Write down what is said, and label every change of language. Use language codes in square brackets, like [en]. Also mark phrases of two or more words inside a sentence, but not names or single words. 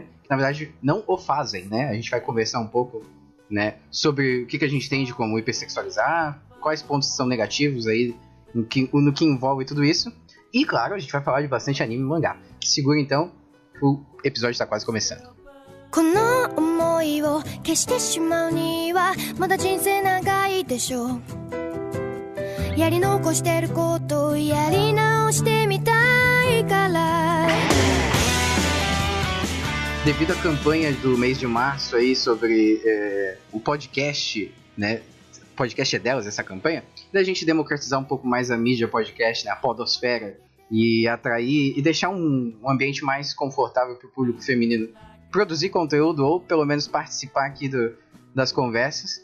[pt] Que, na verdade, não o fazem, né? A gente vai conversar um pouco, né, sobre o que a gente tem de como hipersexualizar, quais pontos são negativos aí no que envolve tudo isso. E, claro, a gente vai falar de bastante anime e mangá. Segura, então, o episódio está quase começando. [ja] この想いを消してしまうにはまだ人生長いでしょうやり残してることをやり直してみたいから [pt] Devido à campanha do mês de março aí sobre o podcast, né? Podcast é delas, essa campanha, da gente democratizar um pouco mais a mídia podcast, né, a podosfera, e atrair e deixar um ambiente mais confortável para o público feminino produzir conteúdo ou pelo menos participar aqui das conversas.